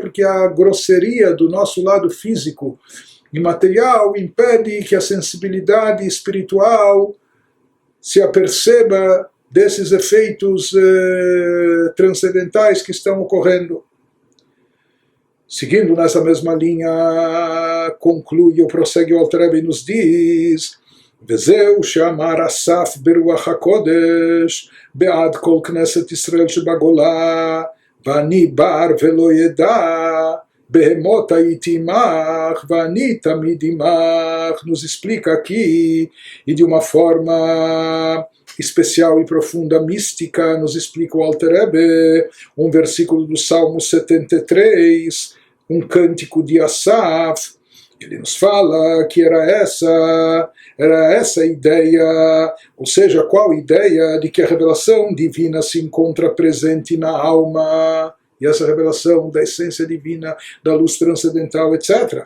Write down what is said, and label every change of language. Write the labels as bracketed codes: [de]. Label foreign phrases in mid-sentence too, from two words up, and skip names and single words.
[pt] Porque a grosseria do nosso lado físico e material impede que a sensibilidade espiritual se aperceba desses efeitos transcendentais que estão ocorrendo. Seguindo nessa mesma linha, conclui ou prossegue o Alter Rebbe e nos diz: [he] וזהו שאמר אסף ברוח הקודש בעד כל כנסת ישראל שבגולה ואני בר ולא ידע בהמות הייתי עמך ואני תמיד עמך. [pt] Nos explica aqui, e de uma forma especial e profunda, mística, nos explica o Alter Rebbe um versículo do Salmo 73, um cântico de Asaf. Ele nos fala que era essa a ideia, ou seja, qual ideia de que a revelação divina se encontra presente na alma, e essa revelação da essência divina, da luz transcendental, etc.